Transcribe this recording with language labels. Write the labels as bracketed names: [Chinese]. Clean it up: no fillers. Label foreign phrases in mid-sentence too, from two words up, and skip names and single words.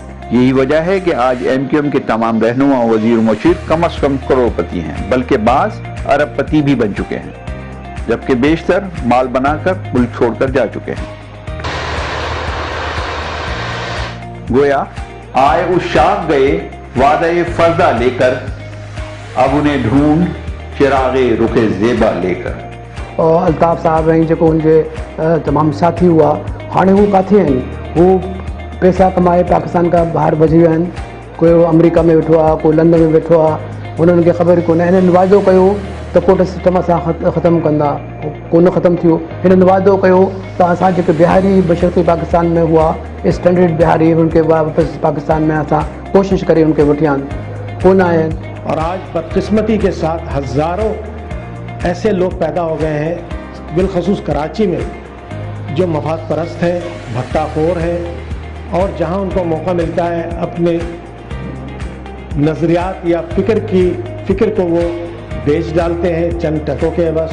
[Urdu] یہی وجہ ہے کہ آج MQM کے تمام رہنما وزیر مشیر کم سے کم کروڑپتی ہیں، بلکہ بعض ارب پتی بھی بن چکے ہیں، جبکہ بیشتر مال بناکر ملک چھوڑکر جا چکے ہیں. گویا آئے اس شاخ گئے وعدہ فردا لےکر، اب انہیں ڈھونڈ چراغ رخ زیبا لےکر. [Sindhi] और अल्ताफ़ साहब ऐं जेको उनजे तमामु साथी हुआ, हाणे हू किथे आहिनि? हू पैसा कमाए पाकिस्तान खां ॿाहिरि भॼी विया आहिनि। कोई अमेरिका में वेठो आहे, कोई लंदन में वेठो आहे, हुननि खे ख़बर कोन्हे। हिननि वाइदो कयो त कोटा सिस्टम असां ख़तमु कंदा, कोन ख़तमु थियो। हिननि वाइदो कयो त असां जेके बिहारी बशर्ती पाकिस्तान में हुआ, स्टैंडर्ड बिहारी, उनके वापसि पाकिस्तान में असां कोशिश करे उनके वठी आहिनि, कोन आया आहिनि। [Urdu] اور آج بدقسمتی کے ساتھ ہزاروں ایسے لوگ پیدا ہو گئے ہیں، بالخصوص کراچی میں، جو مفاد پرست ہیں، بھتہ خور ہیں، اور جہاں ان کو موقع ملتا ہے اپنے نظریات یا فکر کو وہ بیچ ڈالتے ہیں چند ٹکوں کے بس.